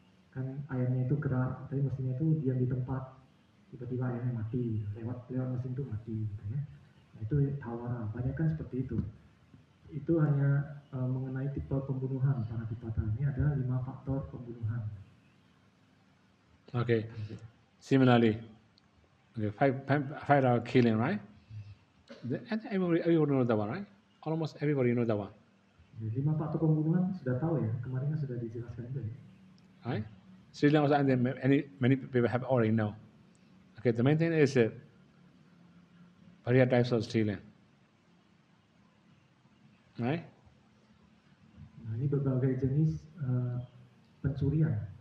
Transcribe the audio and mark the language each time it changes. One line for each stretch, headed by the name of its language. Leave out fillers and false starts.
Indonesian: Kan ayamnya itu gerak, tapi mesinnya itu diam di tempat, tiba-tiba ayamnya mati, lewat mesin itu mati gitu ya. Nah, itu tawara, banyak kan seperti itu. Itu hanya mengenai tipe pembunuhan para Tipata. Ini ada 5 faktor pembunuhan.
English: Okay. Similarly, okay, five hour killing, right? Everybody knows that one, right? Almost everybody knows that one.
Indonesian: 5 faktor pembunuhan sudah tahu ya, kemarin kan sudah dijelaskan juga ya.
English: Right? Sri Lanka also, and many people have already know. Okay, the main thing is various types of stealing. Right?
Indonesian: Nah, ini berbagai jenis pencurian.